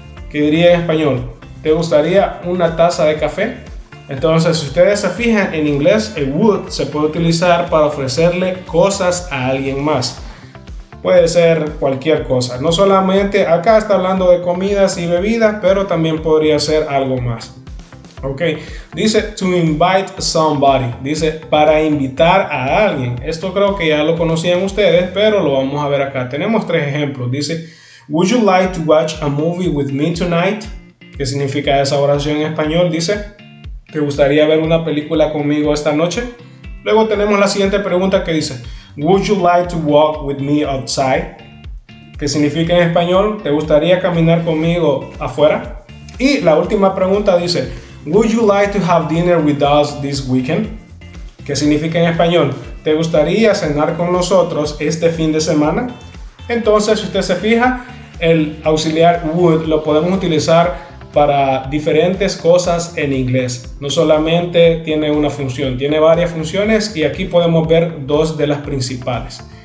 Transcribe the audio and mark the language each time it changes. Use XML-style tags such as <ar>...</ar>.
<es>Que diría en español, ¿te gustaría una taza de café? Entonces, si ustedes se fijan en inglés, el would se puede utilizar para ofrecerle cosas a alguien más. Puede ser cualquier cosa. No solamente, acá está hablando de comidas y bebidas, pero también podría ser algo más.</es> <en>Ok,</en> <es>dice</es> <en>to invite somebody.</en> <es>Dice para invitar a alguien. Esto creo que ya lo conocían ustedes, pero lo vamos a ver acá. Tenemos tres ejemplos. Dice,</es> <en>would you like to watch a movie with me tonight?</en> <es>¿Qué significa esa oración en español? Dice, ¿te gustaría ver una película conmigo esta noche? Luego tenemos la siguiente pregunta que dice</es> <en>would you like to walk with me outside?</en> <es>¿Qué significa en español? ¿Te gustaría caminar conmigo afuera? Y la última pregunta dice</es> <en>would you like to have dinner with us this weekend?</en> <es>¿Qué significa en español? ¿Te gustaría cenar con nosotros este fin de semana? Entonces, si usted se fija, el auxiliar would lo podemos utilizar para diferentes cosas en inglés. No solamente tiene una función, tiene varias funciones y aquí podemos ver dos de las principales.</es>